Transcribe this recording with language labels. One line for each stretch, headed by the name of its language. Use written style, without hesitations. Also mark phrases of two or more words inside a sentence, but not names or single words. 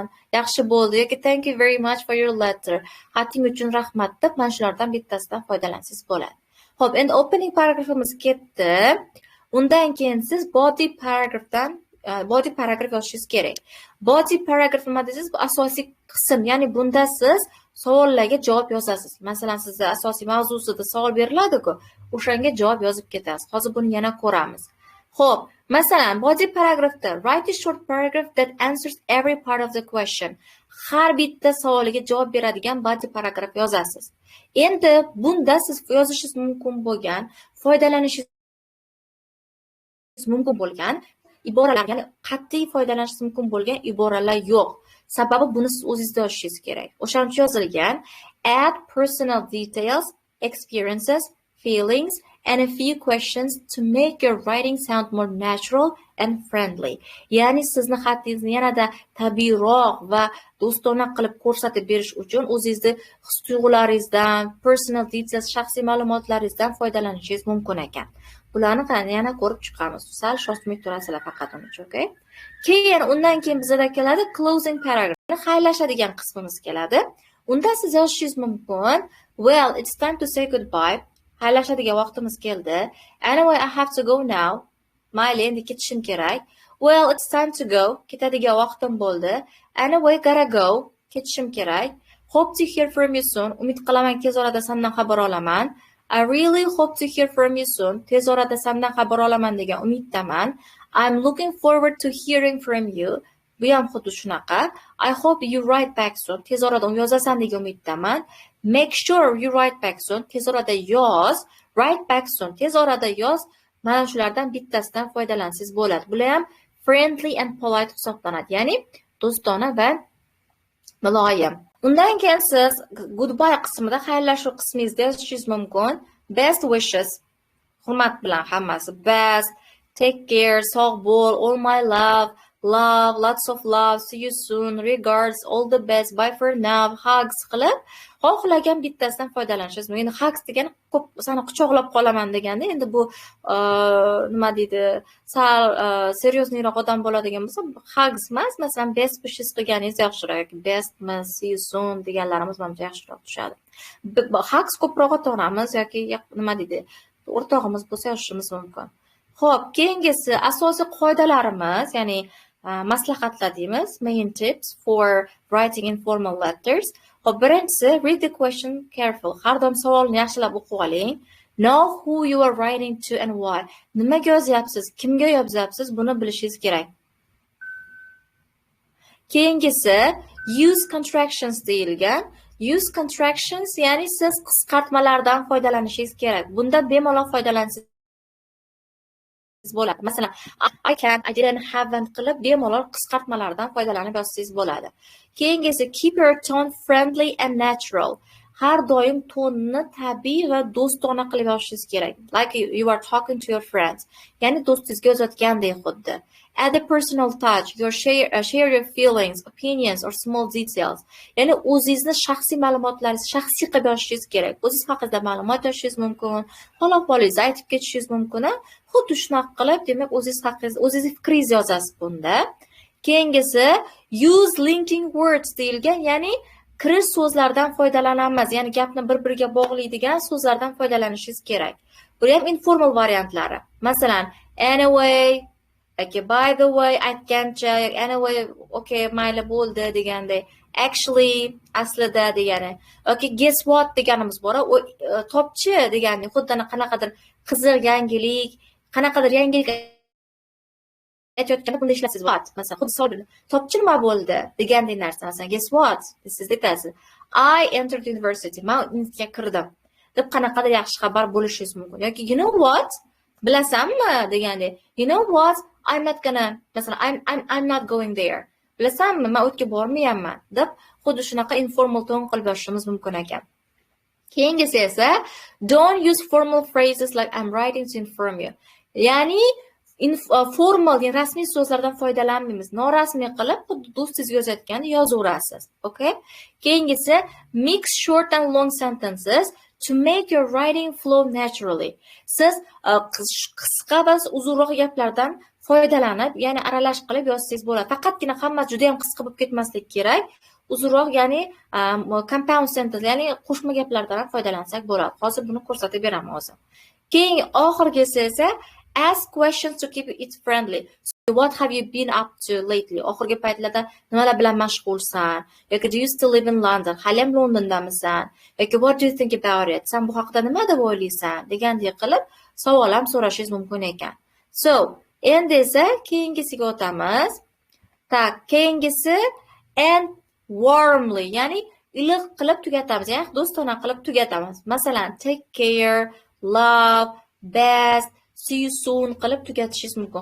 Uzbek: Yaxshi bo'ldi.
English: Yoki thank you very much for your letter.
Uzbek: Xating uchun rahmat deb mana shulardan bittasidan foydalansangiz bo'ladi. Xo'p, endi opening paragrafimiz ketdi. Undan keyin siz body paragraf yozishingiz kerak. Body paragraf nima deysiz? Bu asosiy qism, ya'ni bunda siz savollarga javob yozasiz. Masalan, sizda asosiy mavzusida savol beriladi-ku, o'shanga javob yozib ketasiz. Hozir buni yana ko'ramiz. Xo'p, masalan,
English: body paragrafda write a short paragraph that answers every part of the question.
Uzbek: Har bitta savoliga javob beradigan body paragraf yozasiz. Endi bunda siz yozishingiz mumkin bo'lgan, foydalanishingiz mumkin bo'lgan iboralar, ya'ni qat'iy foydalanishingiz mumkin bo'lgan iboralar yo'q. Sababi buni siz o'zingizda yozishingiz kerak. O'shaning uchun yozilgan
English: add personal details, experiences, feelings and a few questions to make your writing sound more natural and friendly.
Uzbek: Ya'ni sizni xatingizni yanada tabiiyroq va do'stona qilib ko'rsatib berish uchun o'zingizning his-tuyg'ularingizdan,
English: personal details,
Uzbek: shaxsiy ma'lumotlaringizdan foydalanishingiz mumkin ekan. Bularni yana ko'rib chiqamiz. Sal shoshmay turasizlar faqat uni uchun, okay? Keyin undan keyin bizda keladi
English: closing paragraph.
Uzbek: Xayrlashadigan qismimiz keladi. Unda siz yozishingiz mumkin,
English: well, it's time to say goodbye.
Uzbek: Xayrlashadigan vaqtimiz keldi.
English: Anyway, I have to go now.
Uzbek: Mayli, endi ketishim kerak.
English: Well, it's time to go.
Uzbek: Ketadigan vaqtim bo'ldi.
English: Anyway, gotta go.
Uzbek: Ketishim kerak.
English: Hope to hear from you soon.
Uzbek: Umid qilaman tez orada sendan xabar olaman.
English: I really hope to hear from you soon.
Uzbek: Tez orada sendan xabar olaman degan umiddaman.
English: I'm looking forward to hearing from you.
Uzbek: Bu ham xuddi shunaqa.
English: I hope you write back soon.
Uzbek: Tez orada yozasan degan umiddaman.
English: Make sure you write back soon.
Uzbek: Tez orada yoz.
English: Write back soon.
Uzbek: Tez orada yoz. Mana shulardan bittasidan foydalansangiz bo'ladi. Bular ham
English: friendly and polite
Uzbek: hisoblanadi. Ya'ni do'stona va muloyim. Undan keyin siz goodbye qismida, xayrlashuv qismingizda yozishingiz mumkin.
English: Best wishes.
Uzbek: Hurmat bilan hammasi.
English: Best, take care,
Uzbek: sog' bo'l,
English: all my love, lots of love, see you soon, regards, all the best, bye for now, hugs
Uzbek: qilib, xohlagan bittasidan foydalanishingiz mumkin. Endi hugs degani ko'p seni quchoqlab qolaman deganda, endi bu nima deydi, sal seryozniyroq odam bo'ladigan bo'lsa, hugs emas, masalan,
English: best wishes
Uzbek: qilganingiz yaxshiroq,
English: best see you soon
Uzbek: deganlarimiz menimcha yaxshiroq tushadi. Hugs ko'proq ota-onamiz yoki nima deydi, o'rtog'imiz bo'lsa yozishimiz mumkin. Xo'p, keyingisi asosiy qoidalarimiz, ya'ni maslahatlar deymiz,
English: main tips for writing informal letters.
Uzbek: Xo'p, birinchisi
English: read the question careful.
Uzbek: Har doim savolni yaxshilab o'qib oling.
English: Know who you are writing to and why.
Uzbek: Nimaga yozyapsiz, kimga yozyapsiz, buni bilishingiz kerak. Keyingisi
English: use contractions
Uzbek: deyilgan.
English: Use contractions,
Uzbek: ya'ni siz qisqartmalardan foydalanishingiz kerak. Bunda bemalol foydalansangiz bo'ladi. Masalan,
English: I can't, I didn't, haven't
Uzbek: qilib bemalol qisqartmalardan foydalanib yozsangiz bo'ladi.
English: Keyingisi keep your tone friendly and natural.
Uzbek: Har doim tonni tabiiy va do'stona qilib yozishingiz kerak.
English: Like you are talking to your friends.
Uzbek: Ya'ni do'stingizga yozayotgandek xuddi.
English: Add a personal touch. Share your feelings, opinions or small details.
Uzbek: Ya'ni o'zingizni shaxsiy ma'lumotlaringizni shaxsiy qilib yozishingiz kerak. O'zingiz haqida ma'lumot yozishingiz mumkin, hol-ahvolingizni aytib ketishingiz mumkin. Xuddi shunaqa qilib, demak, o'zingiz haqingizda, o'zingiz fikringizni yozasiz bunda. Keyingisi
English: use linking words
Uzbek: deyilgan, ya'ni kirish so'zlardan foydalanamiz. Ya'ni gapni bir-biriga bog'laydigan so'zlardan foydalanishingiz kerak. Bu ham informal variantlari. Masalan,
English: anyway, okay, by the way aytgancha, anyway, okay,
Uzbek: mayli bo'ldi deganday. Actually, aslida degani.
English: Okay, guess what
Uzbek: deganimiz bor. U topchi degani, xuddi qanaqadir qizil yangilik, qanaqadir yangilik aytayotganda bunda ishlatasiz.
English: What?
Uzbek: Masalan, xuddi savol topchi nima bo'ldi deganday narsa. Masalan,
English: guess what?
Uzbek: Siz aytasiz.
English: I entered university.
Uzbek: Men institutga kirdim. Deb qanaqadir yaxshi xabar bo'lishingiz mumkin.
English: Yoki you know what?
Uzbek: Bilasanmi deganda.
English: You know what? I'm not gonna, masalan, I'm not going there.
Uzbek: Bilasanmi, men o'tga bormayapman deb xuddi shunaqa
English: informal tone
Uzbek: qilib yozishimiz mumkin ekan. Keyingisi esa
English: don't use formal phrases like I'm writing to inform you.
Uzbek: Ya'ni formal, ya'ni rasmiy so'zlardan foydalanmaymiz. Norasmiy qilib xuddi do'stingiz yozayotganda yozaverasiz. Okay?
English: Keyingisi mix short and long sentences to make your writing flow naturally.
Uzbek: Siz qisqa va uzunroq gaplardan foydalanib, ya'ni aralash qilib yozsangiz bo'ladi. Faqatgina hamma juda ham qisqa bo'lib ketmasligi kerak. Uzunroq, ya'ni
English: compound sentence,
Uzbek: ya'ni qo'shma gaplardan ham foydalansak bo'ladi. Hozir buni ko'rsatib beraman o'zim. Keyin oxirgisi esa
English: ask questions to keep it friendly. So, what have you been up to lately?
Uzbek: Oxirgi paytlarda nimalar bilan mashg'ulsan?
English: Yoki do you still live in London?
Uzbek: Hali ham Londondamisan?
English: Yoki what do you think about it?
Uzbek: Sen bu haqida nima deb o'ylaysan? Degandek qilib savol ham so'rashingiz mumkin ekan. So, endi esa keyingisiga o'tamiz. Tak, keyingisi
English: and warmly,
Uzbek: ya'ni iliq qilib tugatamiz, ya'ni do'stona qilib tugatamiz. Masalan,
English: take care, love, best, see you soon
Uzbek: qilib tugatishingiz mumkin.